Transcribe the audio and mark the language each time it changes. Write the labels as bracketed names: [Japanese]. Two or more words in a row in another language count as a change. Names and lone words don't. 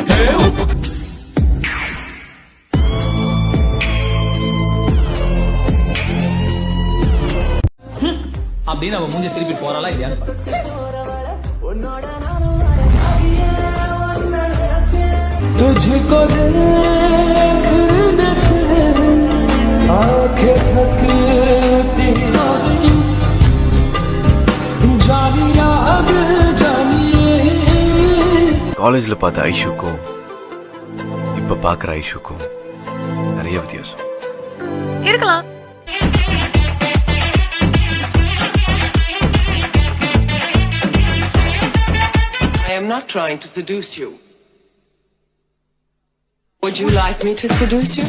[Tamil] அப்படின்னு அவன் மூஞ்ச திருப்பி போறாளா இல்லையான்னு [Hindi] तुझको देखने से आंखें थकती जानिया जानिए [Tamil] காலேஜ்ல பார்த்த ஐஷுக்கும் இப்ப பாக்குற ஐஷுக்கும் நிறைய வித்தியாசம் இருக்கலாம். [English] I am not trying to seduce you. Would you like me to seduce you?